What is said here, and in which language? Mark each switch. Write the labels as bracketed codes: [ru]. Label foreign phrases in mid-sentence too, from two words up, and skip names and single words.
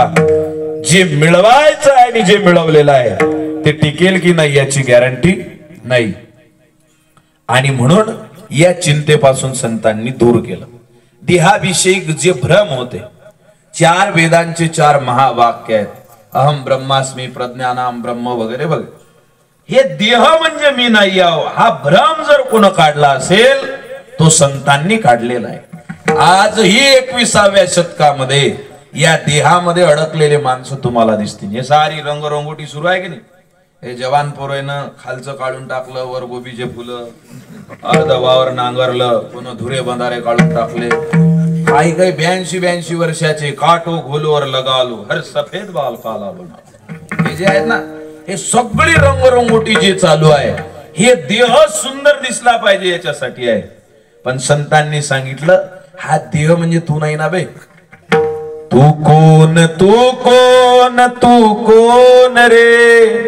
[mr] जे मिळवायचं आहे आणि जे मिळवलेलं आहे ते टिकेल की नाही याची गॅरंटी नाही. आणि म्हणून या चिंतेपासून संतांनी दूर केलं. देहाविषयी जे भ्रम होते, चार वेदांचे चार महावाक्य आहेत, [sa] अहम ब्रह्मास्मी, प्रज्ञानाम ब्रह्म [mr] वगैरे वगैरे. हे देह म्हणजे मी नाही आहो, हा भ्रम जर कोण काढला असेल तो संतांनी काढलेला आहे. आजही 21व्या शतकामध्ये या देहामध्ये अडकलेले माणसं तुम्हाला दिसतील. हे सारी रंगरंगोटी सुरू आहे की नाही? हे जवान पोरानं खालचं काढून टाकलं, वर गोबीचे फुलं, अर्ध वावर नांगरलं, पुन्हा धुरे बंधारे काढून टाकले. काही काही 82 वर्षाचे, [hi] काटो घोलवर लगालो हर सफेद बाल काला बना, [mr] हे जे आहेत ना, हे सगळी रंगरंगोटी जे चालू आहे, हे देह सुंदर दिसला पाहिजे याच्यासाठी आहे. पण संतांनी सांगितलं हा देह म्हणजे तू नाही ना बे. तू कोण, तू कोण, तू कोण रे.